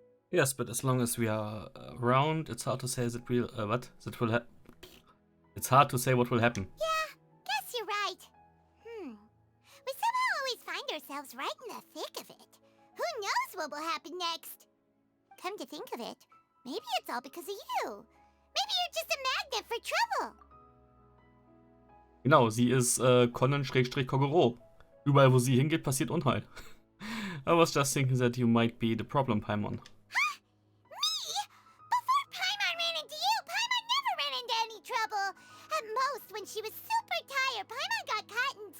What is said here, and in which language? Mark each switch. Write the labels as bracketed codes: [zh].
[en] Yes, but as long as we are around, it's hard to say It's hard to say what will happen. Yeah, guess you're right. We somehow always find ourselves right in the thick of it. Who knows what will happen next? Come to think of it, maybe it's all because of you. Maybe you're just a magnet for trouble. [de] Genau, sie ist Conan-Kogoro. Überall, wo sie hingeht, passiert Unheil. [en] I was just thinking that you might be the problem, Paimon. Before Paimon ran into you, Paimon never ran into any trouble. At most, when she was super tired, Paimon got caught